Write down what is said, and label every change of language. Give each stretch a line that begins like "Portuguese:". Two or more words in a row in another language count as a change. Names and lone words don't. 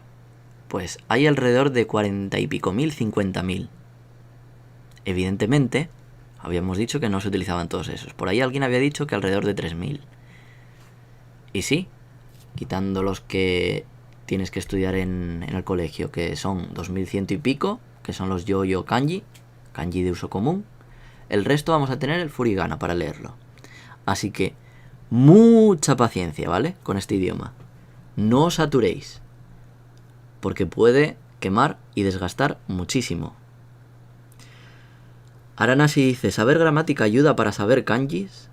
Spanish: Pues hay alrededor de 40 y pico mil, 50.000. Evidentemente, habíamos dicho que no se utilizaban todos esos. Por ahí alguien había dicho que alrededor de 3.000. Y sí, quitando los que tienes que estudiar en el colegio, que son 2.100 y pico, que son los
Japanese: 常用漢字,
Spanish: kanji de uso común, el resto vamos a tener el furigana para leerlo. Así que mucha paciencia, ¿vale? Con este idioma. No os saturéis, porque puede quemar y desgastar muchísimo. Aranashi dice, ¿saber gramática ayuda para saber kanjis?